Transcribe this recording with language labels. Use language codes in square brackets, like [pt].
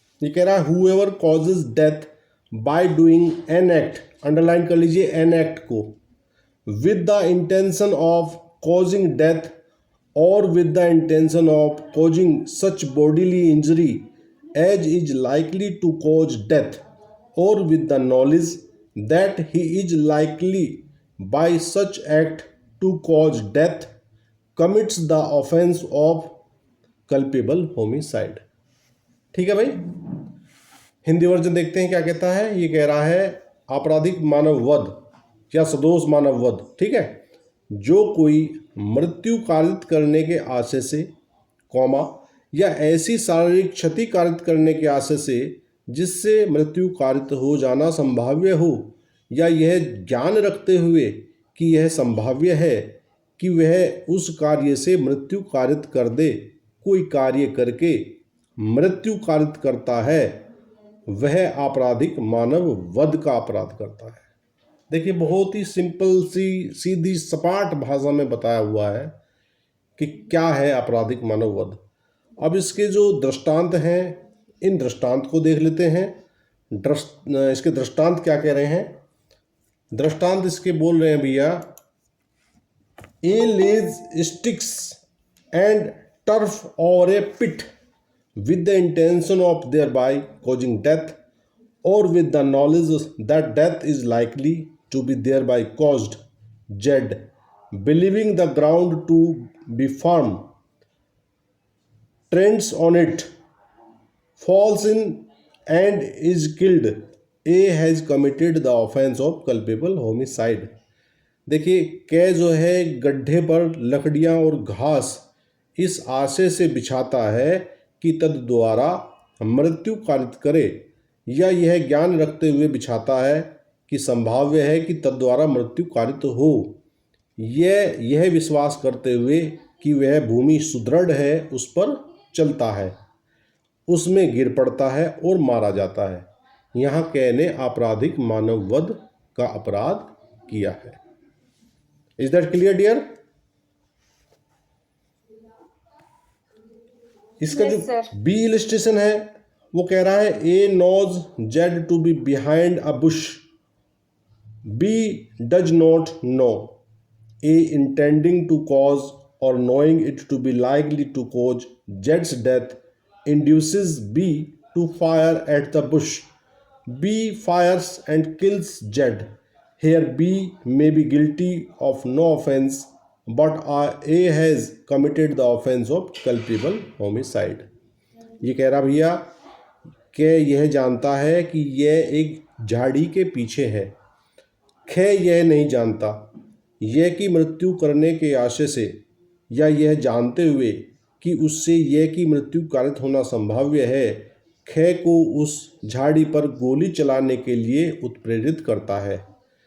[hi] ये कह रहा है [en] Whoever causes death by doing an act, underline कर लीजिए an act को, with the intention of causing death or with the intention of causing such bodily injury as is likely to cause death, or with the knowledge that he is likely by such act to cause death, commits the offense of culpable homicide। [hi] ठीक है भाई, Hindi version देखते हैं क्या कहता है। ये कह रहा है आपराधिक मानव वध या सदोष मानव वध। ठीक है, जो कोई मृत्यु कारित करने के आशय से कौमा या ऐसी शारीरिक क्षति कारित करने के आशय से जिससे मृत्यु कारित हो जाना संभाव्य हो, या यह ज्ञान रखते हुए कि यह संभाव्य है कि वह उस कार्य से मृत्यु कारित कर दे, कोई कार्य करके मृत्यु कारित करता है, वह आपराधिक मानव वध का अपराध करता है। देखिए, बहुत ही सिंपल सी सीधी सपाट भाषा में बताया हुआ है कि क्या है आपराधिक मानव वध। अब इसके जो दृष्टांत हैं, इन दृष्टांत को देख लेते हैं। इसके दृष्टांत क्या कह रहे हैं? दृष्टांत इसके बोल रहे हैं भैया, [en] A lays sticks and turf over a pit with the intention of thereby causing death, or with the knowledge that death is likely to be thereby caused, Z, believing the ground to be firm, treads on it, falls in and is killed, A has committed the offense of culpable homicide। [hi] देखिए, कै जो है गड्ढे पर लकड़ियाँ और घास इस आशय से बिछाता है कि तद द्वारा मृत्यु कारित करे, या यह ज्ञान रखते हुए बिछाता है कि संभाव्य है कि तद द्वारा मृत्यु कारित हो, यह विश्वास करते हुए कि वह भूमि सुदृढ़ है उस पर चलता है, उसमें गिर पड़ता है और मारा जाता है। यहाँ कै ने आपराधिक मानव वध का अपराध किया है। [en] Is that clear dear? [hi] इसका [en] Yes, [hi] जो [en] sir. B illustration [hi] है वो कह रहा है [en] A knows Z to be behind a bush, B does not know, A intending to cause or knowing it to be likely to cause Z's death induces B to fire at the bush. B fires and kills Z. Here B may be guilty of no offense, but A has committed the offense of culpable homicide. [hi] ये कह रहा भैया कि यह जानता है कि यह एक झाड़ी के पीछे है। ख यह नहीं जानता, यह की मृत्यु करने के आशय से या यह जानते हुए कि उससे यह की मृत्यु कारित होना संभाव्य है, ख को उस झाड़ी पर गोली चलाने के लिए उत्प्रेरित करता है।